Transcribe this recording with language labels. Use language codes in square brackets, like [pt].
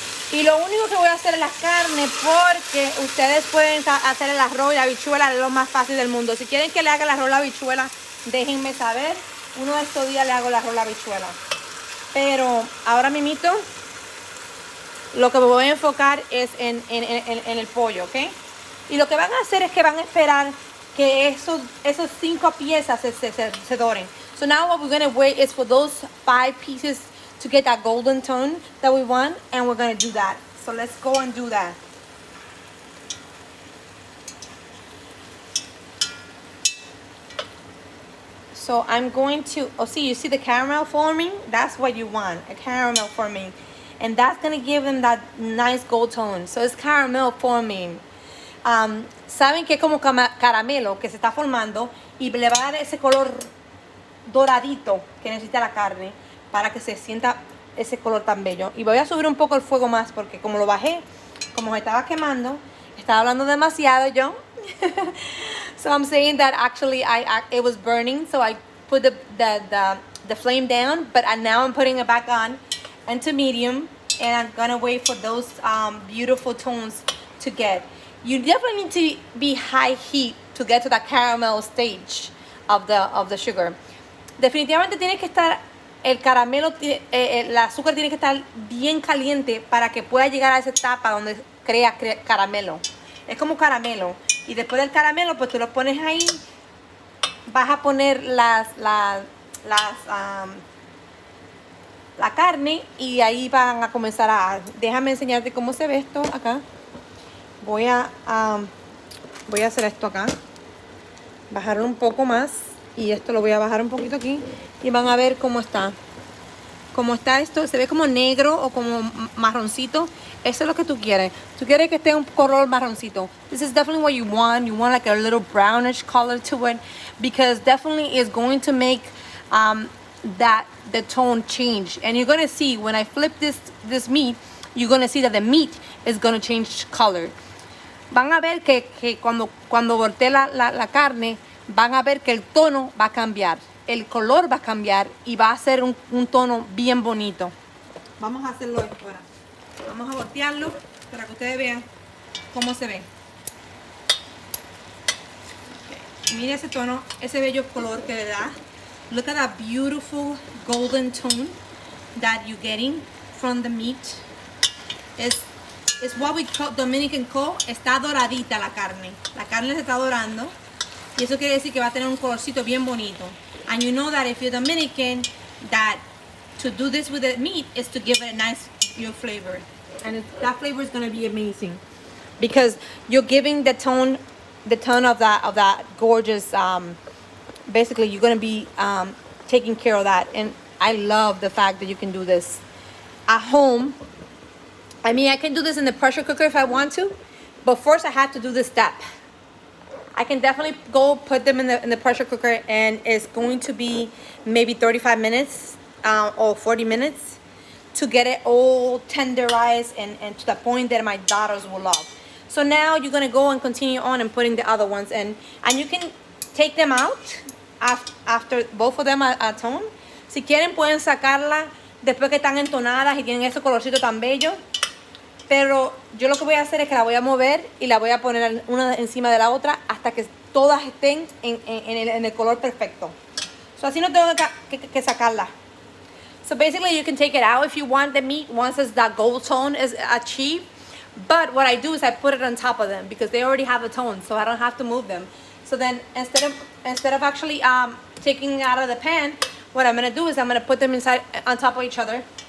[es] Y lo único que voy a hacer es la carne, porque ustedes pueden hacer el arroz y la habichuela, es lo más fácil del mundo. Si quieren que le haga el arroz y la habichuela, déjenme saber. Uno de estos días le hago el arroz y la habichuela. Pero ahora mismito, lo que me voy a enfocar es en el pollo, ¿ok? Y lo que van a hacer es que van a esperar que esos 5 piezas se doren. [en] So now what we're going to wait is for those 5 pieces to get that golden tone that we want, and we're going to do that. So let's go and do that. So I'm going to, you see the caramel forming? That's what you want, a caramel forming. And that's going to give them that nice gold tone. So it's caramel forming. [es] Saben que es como caramelo que se está formando y le va a dar ese color doradito que necesita la carne para que se sienta ese color tan bello. Y voy a subir un poco el fuego más porque como lo bajé, como se estaba quemando, estaba hablando demasiado yo. [en] So I'm saying that actually it was burning, so I put the flame down, but now I'm putting it back on into medium, and I'm gonna wait for those beautiful tones to get. You definitely need to be high heat to get to the caramel stage of the sugar. [es] Definitivamente tiene que estar el caramelo, el azúcar tiene que estar bien caliente para que pueda llegar a esa etapa donde crea caramelo. Es como caramelo. Y después del caramelo, pues tú lo pones ahí. Vas a poner la carne y ahí van a comenzar a... Déjame enseñarte cómo se ve esto acá. Voy a hacer esto acá. Bajarlo un poco más. Y esto lo voy a bajar un poquito aquí. Y van a ver cómo está. como está esto, se ve como negro o como marroncito. Eso es lo que tú quieres. Tú quieres que esté un color marroncito. [en] This is definitely what you want. You want like a little brownish color to it, because definitely is going to make the tone change. And you're gonna see when I flip this meat, you're gonna see that the meat is gonna change color. [es] Van a ver que cuando voltee la carne, van a ver que el tono va a cambiar, el color va a cambiar y va a ser un tono bien bonito. Vamos a hacerlo ahora. Vamos a voltearlo para que ustedes vean cómo se ve. Okay. Mira ese tono, ese bello color que le da. [en] Look at that beautiful golden tone that you're getting from the meat. It's what we call, Dominican call, [es] está doradita la carne. La carne se está dorando. Y eso quiere decir que va a tener un colorcito bien bonito. [en] And you know that if you're Dominican, that to do this with the meat is to give it a nice flavor. And that flavor is going to be amazing. Because you're giving the tone of that gorgeous, basically you're going to be taking care of that. And I love the fact that you can do this at home. I mean, I can do this in the pressure cooker if I want to, but first I have to do this step. I can definitely go put them in the pressure cooker, and it's going to be maybe 35 minutes or 40 minutes to get it all tenderized and to the point that my daughters will love. So now you're gonna go and continue on and putting the other ones in, and you can take them out after both of them are toned. [es] Si quieren pueden sacarla después que están entonadas y tienen ese colorcito tan bello. Pero yo lo que voy a hacer es que la voy a mover y la voy a poner una encima de la otra hasta que todas estén en el color perfecto. So así no tengo que sacarla. [en] So basically you can take it out if you want the meat once that gold tone is achieved. But what I do is I put it on top of them because they already have a tone, so I don't have to move them. So then instead of actually taking it out of the pan, what I'm gonna do is I'm gonna put them inside on top of each other.